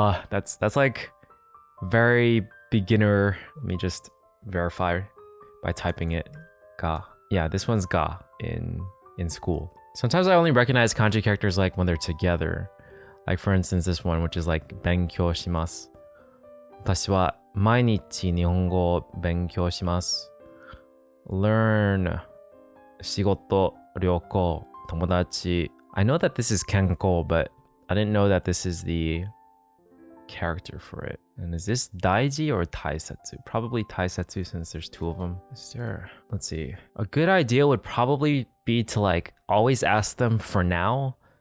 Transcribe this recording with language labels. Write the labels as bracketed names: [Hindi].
[English] That's like very beginner. Let me just verify by typing it. Ga. Yeah, this one's ga in school. Sometimes I only recognize kanji characters like when they're together. Like for instance, this one, which is like benkyou shimasu. [Japanese] 私は毎日日本語を勉強します。 Learn 仕事、旅行、友達. [English] I know that this is kenko, but I didn't know that this is the character for it. And is this daiji or taisetsu? Probably taisetsu since there's 2 of them. Let's see. A good idea would probably be to like always ask them for now.